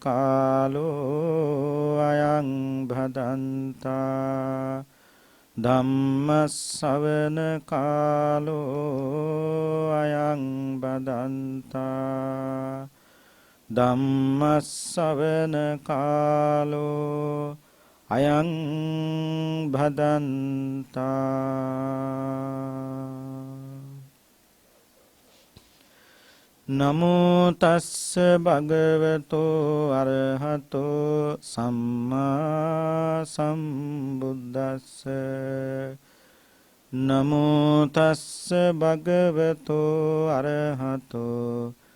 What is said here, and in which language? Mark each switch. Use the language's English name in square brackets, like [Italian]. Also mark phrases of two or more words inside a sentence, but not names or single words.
[Pali] කාලෝ අයං භදන්තා ධම්මස්සවන කාලෝ අයං බදන්තා ධම්මස්සවන කාලෝ අයං භදන්තා. නමෝ තස්ස භගවතෝ අරහතෝ සම්මා සම්බුද්දස්ස නමෝ තස්ස භගවතෝ අරහතෝ